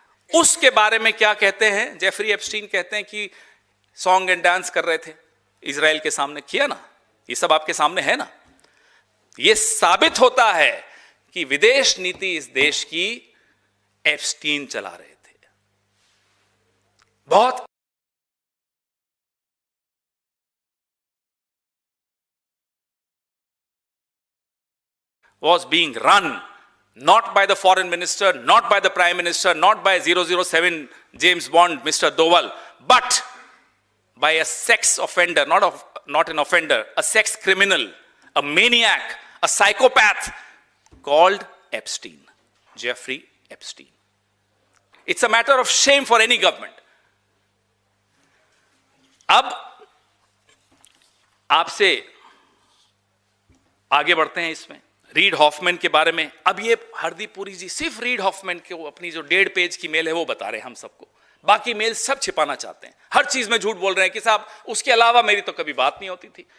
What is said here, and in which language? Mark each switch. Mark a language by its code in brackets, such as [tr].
[hi] उसके बारे में क्या कहते हैं? जेफरी एप्स्टीन कहते हैं कि [en] song and dance [hi] कर रहे थे इजराइल के सामने. किया ना, ये सब आपके सामने है ना. ये साबित होता है कि विदेश नीति इस देश की एप्स्टीन चला रहे थे. बहुत [en] was being run not by the foreign minister, not by the prime minister, not by 007 James Bond Mr. Doval, but by a sex offender, not an offender, a sex criminal, a maniac, a psychopath called Epstein, Jeffrey Epstein. It's a matter of shame for any government. [hi] अब आपसे आगे बढ़ते हैं इसमें read Hoffmann के बारे में. अब ये हरदीप पुरी जी सिर्फ रीड हॉफमैन के अपनी जो 1.5 पेज की मेल है वो बता रहे हैं हम सबको. बाकी मेल सब छिपाना चाहते हैं, हर चीज में झूठ बोल रहे हैं कि साहब उसके अलावा मेरी तो कभी बात नहीं होती थी.